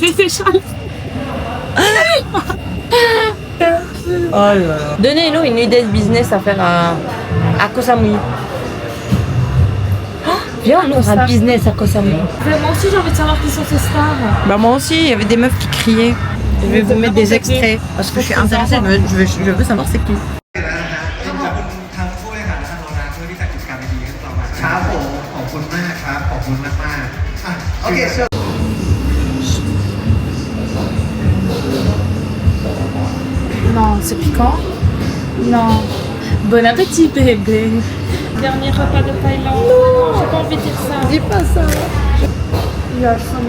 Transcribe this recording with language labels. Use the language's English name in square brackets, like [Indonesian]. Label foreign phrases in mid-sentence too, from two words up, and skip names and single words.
[French] Donnez-nous une idée de business à faire à Koh Samui. Viens, on ouvre un business à Koh Samui. Moi aussi, j'ai envie de savoir qui sont ces stars. Bah moi aussi, il y avait des meufs qui criaient. Je vais vous mettre des extraits parce que je suis intéressée. Je veux savoir c'est qui. [Thai] ทั้งผู้บริหารและทางโรงงานเพื่อที่จัดกิจกรรมดีๆให้พวกเรามาครับผมขอบคุณมากครับขอบคุณมากๆโอเค [French] Non, c'est piquant. Non. Bon appétit, bébé. Dernier repas de Thaïlande. Non, j'ai pas envie de dire ça. Dis pas ça. Il a faim,